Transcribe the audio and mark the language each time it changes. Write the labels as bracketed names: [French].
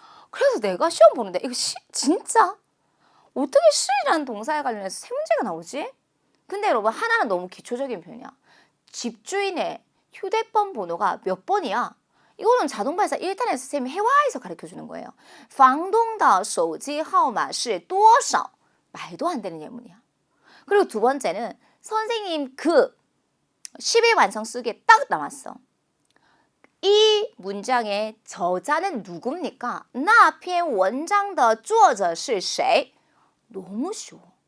[Korean] 그래서 내가 시험 보는데 이거 진짜 어떻게 시라는 동사에 관련해서 세 문제가 나오지? 근데 여러분 하나는 너무 기초적인 표현이야. 집주인의 휴대폰 번호가 몇 번이야? 이거는 자동발사 1단에서 선생님이 회화에서 가르쳐주는 거예요. [Chinese] 房东的手机号码是多少? [Korean] 말도 안 되는 예문이야. 그리고 두 번째는 선생님 그 10일 완성 쓰기에 딱 나왔어. 이 문장의 저자는 누굽니까? [Chinese] 那篇文章的作者是谁? [Korean] 너무 쉬워.